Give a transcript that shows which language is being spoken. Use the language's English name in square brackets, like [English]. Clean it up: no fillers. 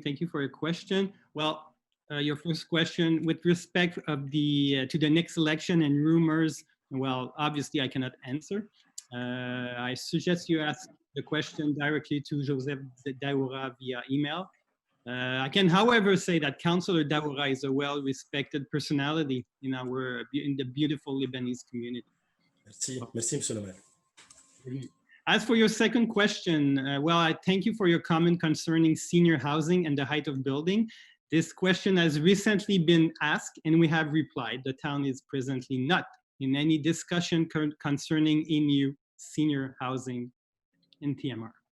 [English] Thank you for your question. Well, your first question with respect of to the next election and rumors, well, obviously I cannot answer. I suggest you ask the question directly to Joseph Daoura via email. I can, however, say that Councillor Daoura is a well-respected personality in the beautiful Lebanese community. [French] Merci, merci, Monsieur le maire. [English] As for your second question, well, I thank you for your comment concerning senior housing and the height of building. This question has recently been asked and we have replied. The town is presently not in any discussion concerning a new senior housing in TMR.